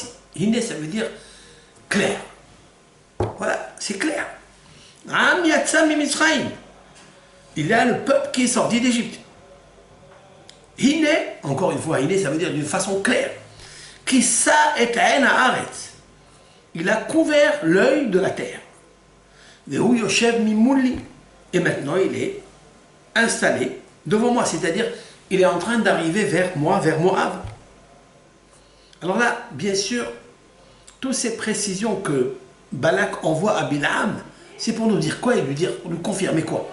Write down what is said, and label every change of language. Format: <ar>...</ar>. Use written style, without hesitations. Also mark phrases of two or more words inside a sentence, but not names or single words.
<fr>Hine, ça veut dire clair. Voilà, c'est clair.</fr> <he>עם יצא ממצרים.</he> <fr>Il y a le peuple qui est sorti d'Égypte. Hine, encore une fois, Hine, ça veut dire d'une façon claire.</fr> <he>כסה את עין הארץ.</he> <fr>Il a couvert l'œil de la terre.</fr> <he>והוא יושב ממולי.</he> <fr>Et maintenant, il est installé devant moi, c'est-à-dire, il est en train d'arriver vers moi, vers Moab. Alors là, bien sûr, toutes ces précisions que Balak envoie à Bilam, c'est pour nous dire quoi et lui confirmer quoi.</fr>